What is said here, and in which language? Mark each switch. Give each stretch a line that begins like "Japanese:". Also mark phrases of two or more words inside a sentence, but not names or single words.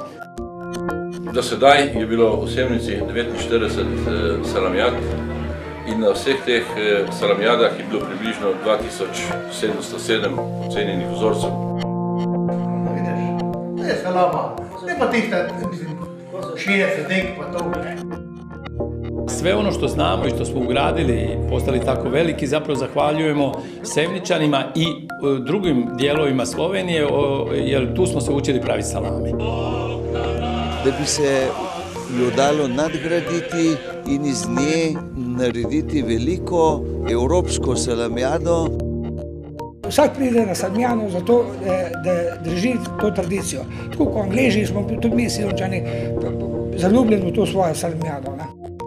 Slovenian: Do sedaj je bilo v Sevnici 49 salamjad in na vseh teh salamjadah je bilo približno 2707 ocenjenih vzorcev. Vidiš, ne salama, ne pa tihta, mislim, 60 dek pa to.
Croatian: Sve ono što znamo i što smo ugradili i postali tako veliki, zapravo zahvaljujemo Sevničanima i drugim dijelovima Slovenije, jer tu smo se učili praviti salame.
Slovenian: Da bi se jo dalo nadgraditi in iz nje narediti veliko evropsko salamjado. Vsak pride na salamjado zato, da drži to tradicijo. Tako kot Angleži smo tudi mi Sevničani zaljubljeni v to svojo salamjado.